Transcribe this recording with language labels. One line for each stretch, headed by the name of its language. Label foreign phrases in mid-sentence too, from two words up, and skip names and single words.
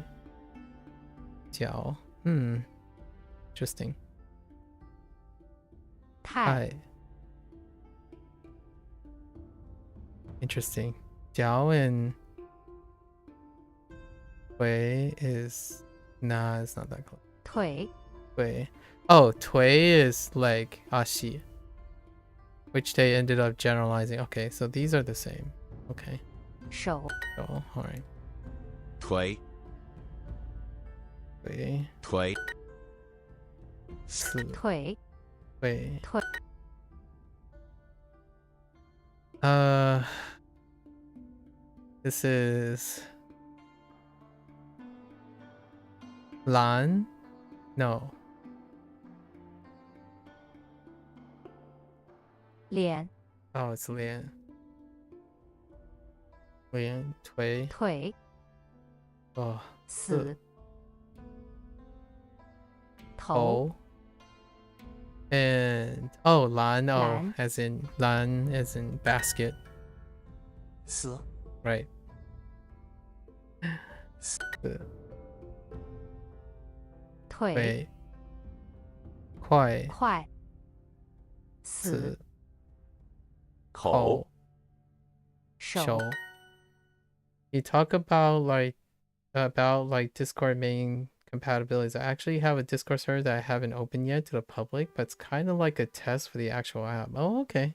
English: Jiao. Interesting. Tai. Interesting. Jiao and Tui is... Nah, it's not that close. Tui. Oh, Tui is like ashi, which they ended up generalizing. Okay, so these are the same. Okay. Shou. Oh, alright. Tui. Tui. Tui. Tui. Tui. Tui. This is Lan? No. Lian. Oh, it's Lian. Lian, Tui. Tui. Oh. Si. Tou. And oh, Lan, oh, Lan. as in Lan, as in basket. Si. Right. Tui. Kuai. Kuai. Si. Kou. Shou. You talk about Discord main compatibilities. I actually have a Discord server that I haven't opened yet to the public, but it's kind of like a test for the actual app. Oh, okay.